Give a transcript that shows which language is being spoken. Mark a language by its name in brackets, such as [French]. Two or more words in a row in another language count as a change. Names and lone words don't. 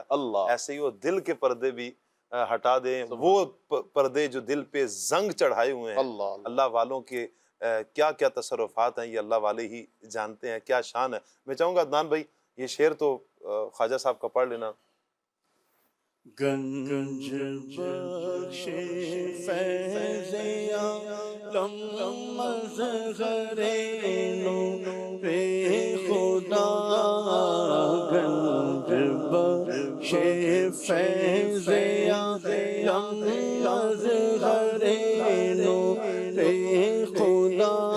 [Urdu] اللہ، ایسے ہی وہ دل کے پردے بھی ہٹا دیں، وہ پردے جو دل پہ زنگ چڑھائے ہوئے ہیں۔ اللہ، اللہ والوں کے کیا کیا تصرفات ہیں، یہ اللہ والے ہی جانتے ہیں، کیا شان ہے۔ میں چاہوں گا عدنان بھائی یہ شعر تو خواجہ صاحب کا پڑھ لینا۔ [Persian] گنج بخش فیض عالم مظہر نور خدا، گنج بخش فیض عالم مظہر نور خدا،